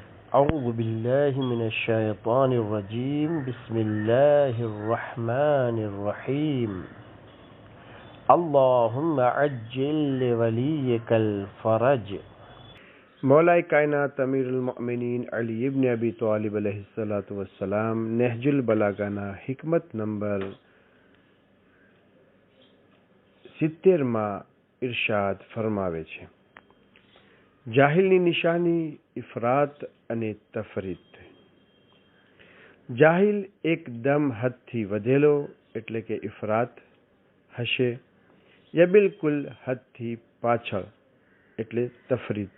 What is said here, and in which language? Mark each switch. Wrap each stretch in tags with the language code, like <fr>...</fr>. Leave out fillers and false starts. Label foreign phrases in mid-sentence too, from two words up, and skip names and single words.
<ar>أعوذ بالله من الشيطان الرجيم بسم الله الرحمن الرحيم اللهم عجل لوليك الفرج</ar> <gu>મૌલાએ કાયનાત અમીરુલ મોમિનીન અલી ઇબ્ન અબી તાલિબ અલૈહિસ્સલાતુ વસ્સલામ નહજુલ બલાગાના હિકમત નંબર 70 માં ઇરશાદ ફરમાવે છે, જાહિલની નિશાની ઇફરાત અને તફરીત. જાહિલ એકદમ હદથી વધેલો એટલે કે ઇફરાત હશે, યા બિલકુલ હદથી પાછળ એટલે તફરીત.</gu>